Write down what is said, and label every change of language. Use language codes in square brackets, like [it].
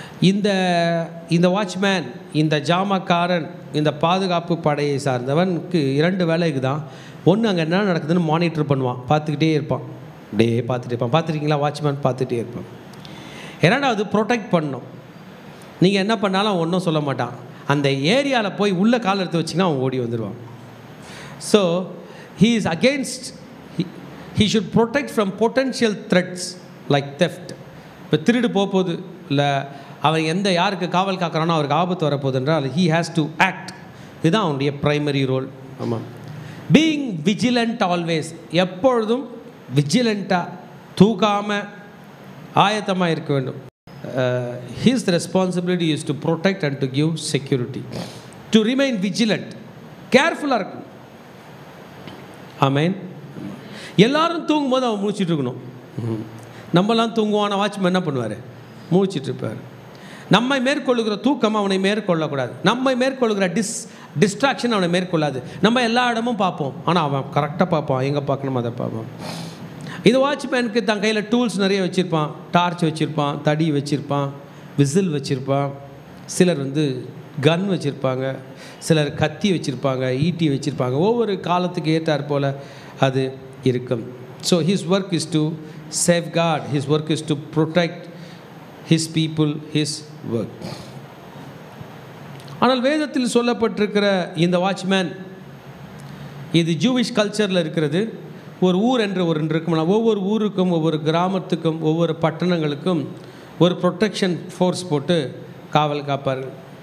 [ta] இந்த வாட்ச்மேன், இந்த ஜாமக்காரன், இந்த பாதுகாப்பு படையை சார்ந்தவனுக்கு இரண்டு வேலைக்கு தான். ஒன்று, அங்கே என்ன நடக்குதுன்னு மானிட்டர் பண்ணுவான், பார்த்துக்கிட்டே இருப்பான், அப்படியே பார்த்துட்டே இருப்பான். பார்த்துருக்கீங்களா? வாட்ச்மேன் பார்த்துட்டே இருப்பான். இரண்டாவது, ப்ரொடெக்ட் பண்ணணும். நீங்கள் என்ன பண்ணாலும் அவன் ஒன்றும் சொல்ல மாட்டான். அந்த ஏரியாவில் போய் உள்ளே கால் எடுத்து வச்சிங்கன்னா அவன் ஓடி வந்துடுவான். [en] So he is against, he should protect from potential threats like theft. [ta] இப்போ திருடு போகுது, இல்லை அவன் யாருக்கு காவல் காக்கிறானோ அவருக்கு ஆபத்து வரப்போகுது என்றால் [en] he has to act. [ta] இதுதான் அவனுடைய ப்ரைமரி ரோல். ஆமாம். [en] being vigilant always, [ta] எப்பொழுதும் விஜிலண்ட்டாக, தூக்காமல் ஆயத்தமாக இருக்க வேண்டும். [en] His responsibility is to protect and to give security, to remain vigilant, [ta] கேர்ஃபுல்லாக இருக்கணும். ஆமென். எல்லாரும் தூங்கும்போது அவன் முழிச்சிட்டு இருக்கணும். நம்மலாம் தூங்குவான வாட்ச்மேன் என்ன பண்ணுவார்? முழிச்சிட்டு இருப்பார். நம்மை மேற்கொள்ளுகிற தூக்கம் அவனை மேற்கொள்ளக்கூடாது. நம்மை மேற்கொள்ளுகிற டிஸ்ட்ராக்ஷன் அவனை மேற்கொள்ளாது. நம்ம எல்லா இடமும் பார்ப்போம், ஆனால் அவன் கரெக்டாக பார்ப்பான், எங்கே பார்க்கணும் அதை பார்ப்பான். இது வாட்ச்மேனுக்கு தன் கையில் டூல்ஸ் நிறைய வச்சுருப்பான். டார்ச் வச்சுருப்பான், தடி வச்சுருப்பான், விசில் வச்சுருப்பான். சிலர் கன் வச்சுருப்பாங்க, சிலர் கத்தி வச்சுருப்பாங்க, ஈட்டி வச்சுருப்பாங்க. ஒவ்வொரு காலத்துக்கு ஏற்றாற் போல் அது இருக்கும். [en] So his work is to safeguard, his work is to protect his people, his work. [ta] ஆனால் வேதத்தில் சொல்லப்பட்டிருக்கிற இந்த வாட்ச்மேன், இது ஜூவிஷ் கல்ச்சரில் இருக்கிறது. ஒரு ஊர் என்று ஒன்று இருக்கும்னா, ஒவ்வொரு ஊருக்கும், ஒவ்வொரு கிராமத்துக்கும், ஒவ்வொரு பட்டணங்களுக்கும் ஒரு ப்ரொடெக்ஷன் ஃபோர்ஸ் போட்டு காவல் காப்பார்கள்.